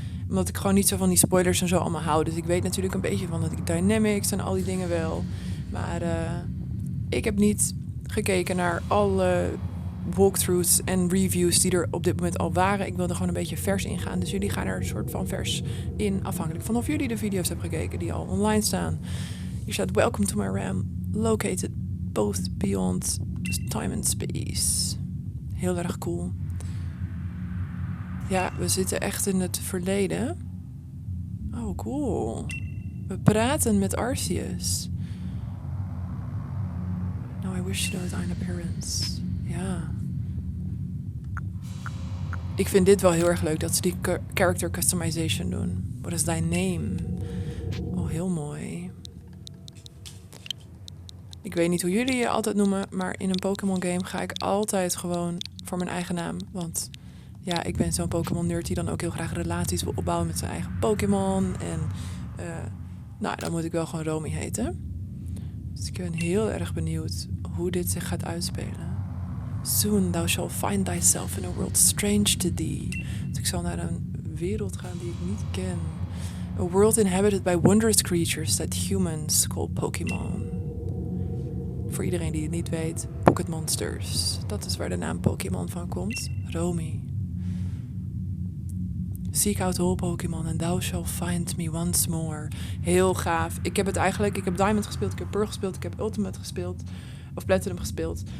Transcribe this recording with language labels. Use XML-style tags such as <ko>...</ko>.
<nl>Omdat ik gewoon niet zo van die spoilers en zo allemaal hou. Dus ik weet natuurlijk een beetje van de dynamics en al die dingen wel. Maar ik heb niet gekeken naar alle walkthroughs en reviews die er op dit moment al waren. Ik wilde gewoon een beetje vers ingaan. Dus jullie gaan er een soort van vers in. Afhankelijk van of jullie de video's hebben gekeken die al online staan. Hier staat</nl> <en>welcome to my realm. Located both beyond time and space.</en> <nl>Heel erg cool. Ja, we zitten echt in het verleden. Oh, cool. We praten met Arceus.</nl> <en>Now I wish to know thine appearance.</en> <nl>Ja. Ik vind dit wel heel erg leuk, dat ze die character customization doen.</nl> <en>What is thy name?</en> <nl>Oh, heel mooi. Ik weet niet hoe jullie je altijd noemen, maar in een Pokémon game ga ik altijd gewoon voor mijn eigen naam. Want ja, ik ben zo'n Pokémon nerd die dan ook heel graag relaties wil opbouwen met zijn eigen Pokémon. En nou, dan moet ik wel gewoon Romy heten. Dus ik ben heel erg benieuwd hoe dit zich gaat uitspelen.</nl> <en>Soon thou shalt find thyself in a world strange to thee.</en> <nl>Dus ik zal naar een wereld gaan die ik niet ken.</nl> <en>A world inhabited by wondrous creatures that humans call Pokémon.</en> <nl>Voor iedereen die het niet weet, Pocket Monsters. Dat is waar de naam Pokémon van komt. Romy.</nl> <en>Seek out all Pokémon and thou shalt find me once more.</en> <nl>Heel gaaf. Ik heb Diamond gespeeld, ik heb Pearl gespeeld, ik heb Ultimate gespeeld. Of Platinum gespeeld.</nl>